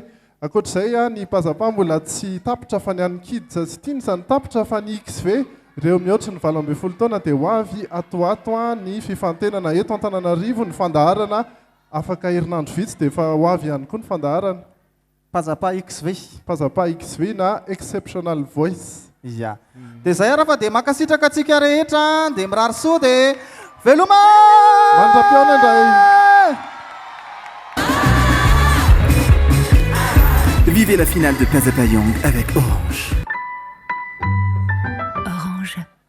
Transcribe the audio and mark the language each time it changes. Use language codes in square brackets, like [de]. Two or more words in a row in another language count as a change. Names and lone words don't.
[mg] Ankoatr'izay ny pazapa mbola tsy tapitra fa ny an'ny kids tsy tiany izany tapitra fa ny XV ireo mihoatra ny 20 taona dia ho avy atoato ny fifantenana eto Antananarivo ny fandaharana afaka herinandro vitsy dia efa ho avy ihany koa ny fandaharana Pazapa XV. Pazapa XV na Exceptional Voice. Ya. Dia izay raha fa dia makasitraka antsika rehetra dia mirary soa dia veloma mandra-piaona indray. [fr] Vivez la finale de Pazapa Young avec Orange. Orange.